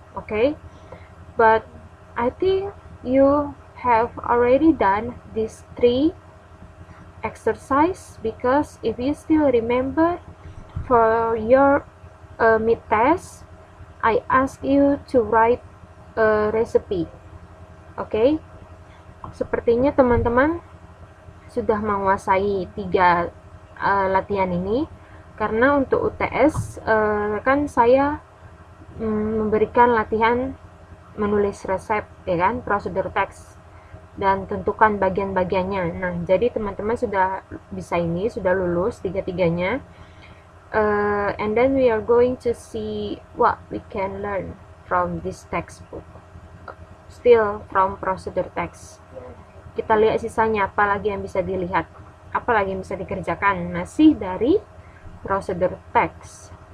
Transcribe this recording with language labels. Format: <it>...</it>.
<en>Okay, but I think you have already done these 3 exercise, because if you still remember, for your mid-test I ask you to write a recipe.</en> <id>Okay, sepertinya teman-teman sudah menguasai 3 latihan ini, karena untuk UTS kan saya memberikan latihan menulis resep, ya kan, prosedur teks. dan tentukan bagian-bagiannya. Nah, jadi teman-teman sudah bisa ini, sudah lulus tiga-tiganya.</id> <en>And then we are going to see what we can learn from this textbook. Still from procedure text.</en> <id>Kita lihat sisanya, apa lagi yang bisa dilihat, apa lagi yang bisa dikerjakan. Masih dari procedure text.</id>